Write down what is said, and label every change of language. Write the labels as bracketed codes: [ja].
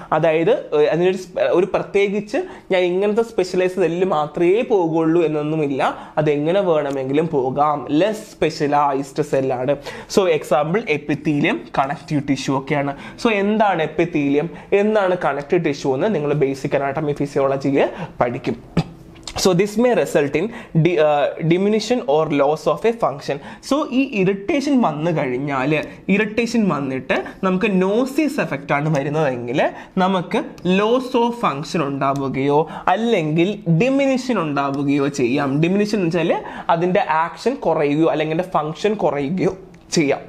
[ml] അതായത് അതിനൊരു ഒരു പ്രത്യേകിച്ച് ഞാൻ ഇങ്ങനത്തെ സ്പെഷ്യലൈസ് സെല്ലിൽ മാത്രമേ പോകുള്ളൂ എന്നൊന്നുമില്ല, അതെങ്ങനെ വേണമെങ്കിലും പോകാം. Less specialised സെല്ലാണ്. So example epithelium, connective tissue ഒക്കെയാണ്. സോ എന്താണ് എപ്പിത്തീലിയം, എന്താണ് കണക്റ്റീവ് ടിഷ്യൂ എന്ന് നിങ്ങൾ ബേസിക് അനാട്ടമി ഫിസിയോളജിയിൽ പഠിക്കും. [en] So this may result in diminution or loss of a function. [ml] So ഈ ഇറിറ്റേഷൻ വന്നു കഴിഞ്ഞാൽ, ഇറിറ്റേഷൻ വന്നിട്ട് നമുക്ക് നോസിയസ് എഫക്റ്റ് ആണ് വരുന്നതെങ്കിൽ നമുക്ക് ലോസ് ഓഫ് ഫങ്ഷൻ ഉണ്ടാവുകയോ അല്ലെങ്കിൽ ഡിമിനിഷൻ ഉണ്ടാവുകയോ ചെയ്യാം. ഡിമിനിഷൻ എന്ന് വെച്ചാൽ അതിൻ്റെ ആക്ഷൻ കുറയുകയോ അല്ലെങ്കിൽ അതിൻ്റെ ഫങ്ഷൻ കുറയുകയോ ചെയ്യാം.